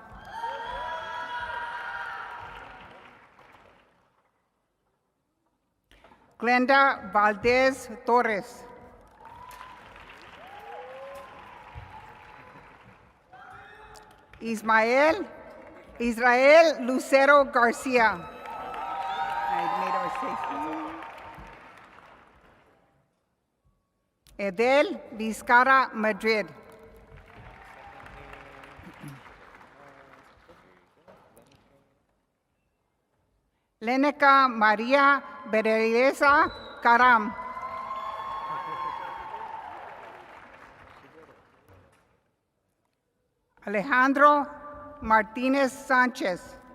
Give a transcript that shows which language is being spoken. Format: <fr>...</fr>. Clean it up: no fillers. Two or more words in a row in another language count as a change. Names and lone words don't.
<en>Glenda Valdez Torres. Israel Lucero Garcia. I made a mistake. Edel Vizcara Madrid. Leneca Maria Bereza Karam. Alejandro Martinez Sanchez.</en>